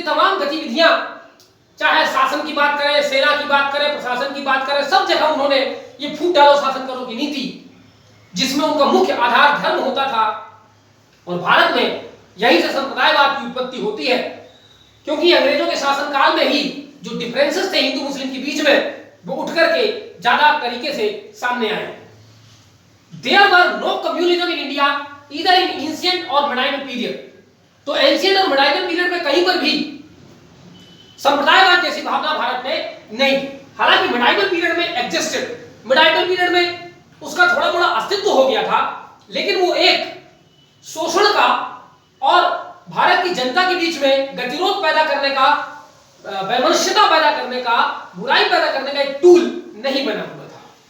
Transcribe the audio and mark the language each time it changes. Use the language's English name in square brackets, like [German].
[Hindi] ये तमाम गतिविधियां, चाहे शासन की बात करें, सेना की बात करें, प्रशासन की बात करें, सब जगह उन्होंने ये फूट डालो शासन करो की नीति, जिसमें उनका मुख्य आधार धर्म होता था। और भारत में यहीं से संप्रदायवाद की उत्पत्ति होती है, क्योंकि अंग्रेजों के शासनकाल में ही जो डिफरेंसेस थे हिंदू मुस्लिम के बीच में, वो उठ करके ज्यादा तरीके से सामने आए। [English] There were no communism in India either in ancient or medieval period। [Hindi] तो एंशिएंट और मेडाइवल पीरियड में कहीं पर भी संप्रदायवाद जैसी भावना भारत में नहीं थी। हालांकि मेडाइवल पीरियड में एग्जिस्टेड, मेडाइवल पीरियड में उसका थोड़ा थोड़ा अस्तित्व हो गया था, लेकिन वो एक शोषण का और भारत की जनता के बीच में गतिरोध पैदा करने का, वैमनस्यता पैदा करने का, बुराई पैदा करने का एक टूल नहीं बना हुआ था।